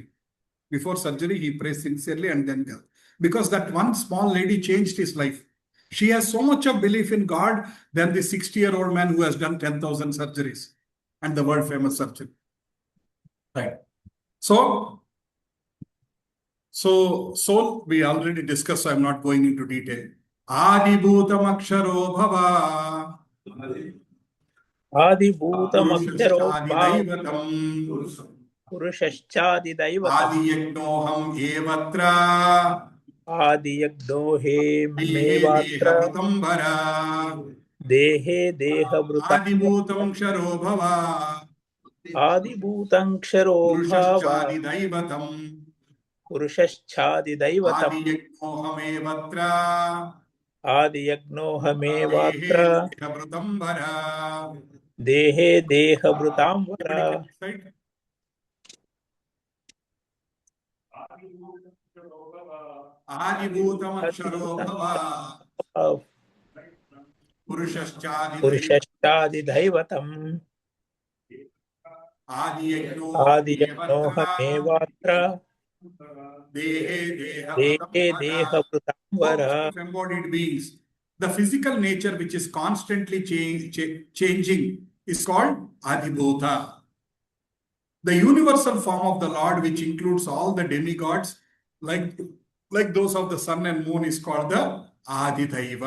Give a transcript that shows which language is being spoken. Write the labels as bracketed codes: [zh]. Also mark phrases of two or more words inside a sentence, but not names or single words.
[en] Before surgery, he prays sincerely and then goes. Because that one small lady changed his life. She has so much of belief in God than the 60-year-old man who has done 10,000 surgeries and the world famous surgeon. Right. So soul, we already discussed, so I'm not going into detail. [sa] आदिभूतम् अक्षरो भव. ఆదిభూతమక్షరో पुरुषश्चादिदैवतम्. పురుషశ్చాదిదైవతం आदियज्ञोहम् एवात्र. ఆదియజ్ఞోహేమేవాత్ర Dehe దేహే దేహభృతం आदिभूतम् क्षरो भव. ఆదిభూతం క్షరో భావ पुरुषश्चादिदैवतम्. పురుషశ్చాదిదైవతం आदियज्ञोहम् एवात्र. ఆదియజ్ఞోహమేవాత్ర Dehe దేహే దేహభృతాం వర. आदिभूतम् अक्षरो भव. पुरुषश्चादिदैवतम्. పురుషశ్చాదిదైవతం ఆదియజ్ఞోహమేవాత్ర దేహే దేహే దేహభృతాం వర. [en] embodied beings. The physical nature which is constantly changing is called Adibhuta. The universal form of the Lord, which includes all the demigods, like those of the sun and moon, is called the Adidaiva.